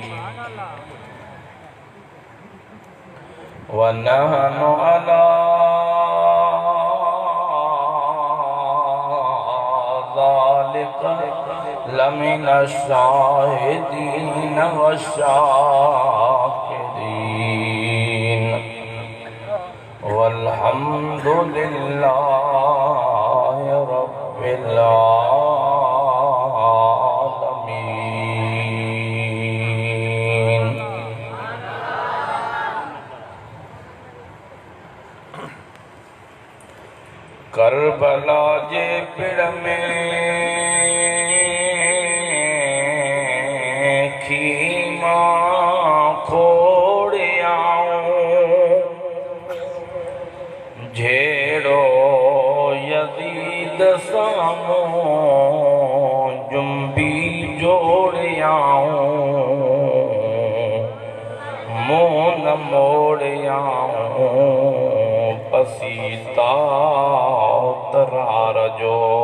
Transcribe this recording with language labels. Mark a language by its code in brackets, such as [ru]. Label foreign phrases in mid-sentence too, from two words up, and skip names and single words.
[ar] ونحن على ذلك لمن الشاهدين والشاكرين. والحمد لله رب العالمين. [sd] करबला जे पिड़ में खीमा खोड़ियाऊं झेड़ो यज़ीद सामूं जुम्बी जोड़ियाऊं मुँह न मोड़ियाऊं पसीता तरार जो।